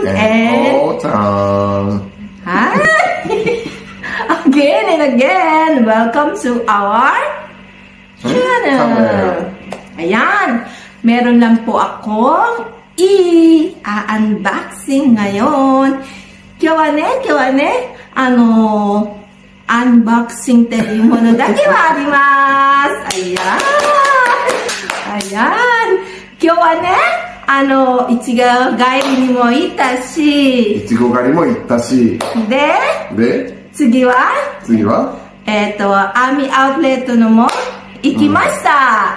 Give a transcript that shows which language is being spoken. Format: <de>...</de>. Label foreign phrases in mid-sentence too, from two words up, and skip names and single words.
<en>again. Hi! Again and again, welcome to our channel.</en> <tl>Ayan, meron lang po akong i-unboxing ngayon.</tl> <ja>Unboxing っていうものだけはあります。今日はね、いちご狩りにも行ったし。いちご狩りも行ったし。で、次はアーミーアウトレットのも行きました。</ja>